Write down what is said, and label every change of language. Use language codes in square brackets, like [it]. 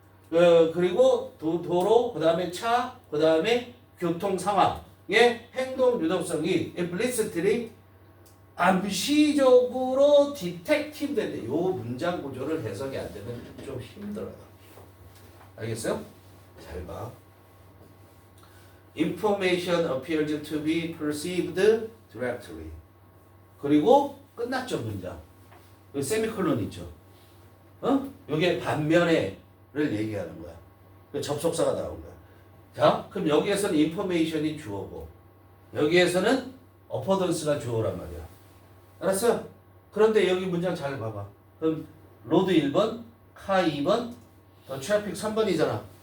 [ko] 그리고 도로, 그 다음에 차, 그 다음에 교통 상황의 행동 유도성이 implicitly 암시적으로 디텍티브 된대. 요 문장 구조를 해석이 안 되면 좀 힘들어요. 알겠어요? 잘 봐. [en] Information appears to be perceived directly. [ko] 그리고 끝났죠, 문장. 여기 세미콜론 있죠. 요게 반면에를 얘기하는 거야. 접속사가 나온 거야. 자, 그럼 여기에서는 information이 주어고 여기에서는 affordance가 주어란 말이야. 알았어요? 그런데 여기 문장 잘 봐봐. 그럼 로드 1번, 카 2번, 더 트래픽 3번이잖아.